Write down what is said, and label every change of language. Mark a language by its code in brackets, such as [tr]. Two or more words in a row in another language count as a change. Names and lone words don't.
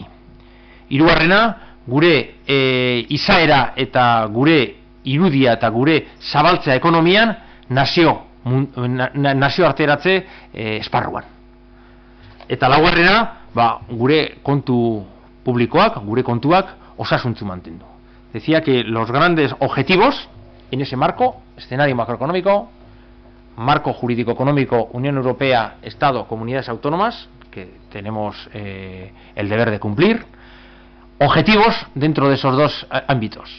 [eu] Hirugarrena, gure izaera eta gure irudia eta gure zabaltzea ekonomian nazioarteratze esparruan. Eta laugarrena, gure kontu publikoak, gure kontuak osasuntsu mantendu. [es] Decía que los grandes objetivos en ese marco, escenario macroeconómico, marco jurídico-económico, Unión Europea, Estado, comunidades autónomas, que tenemos el deber de cumplir. Objetivos dentro de esos 2 ámbitos.